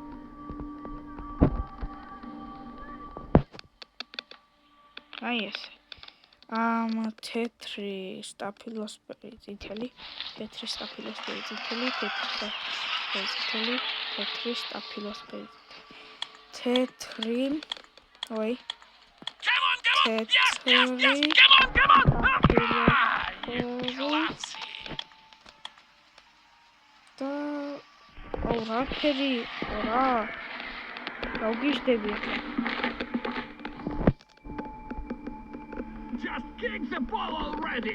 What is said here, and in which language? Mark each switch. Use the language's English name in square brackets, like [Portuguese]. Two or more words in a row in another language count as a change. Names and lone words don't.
[Georgian] აი ესე. თეთრი სტაფილოსფერი წითელი, თეთრი სტაფილოსფერი წითელი, თეთრი სტაფილოსფერი თეთრი, ой. [English] Come on. [Georgian] და აურაფერი რა გავგიჟდები [English] Just kick the ball already.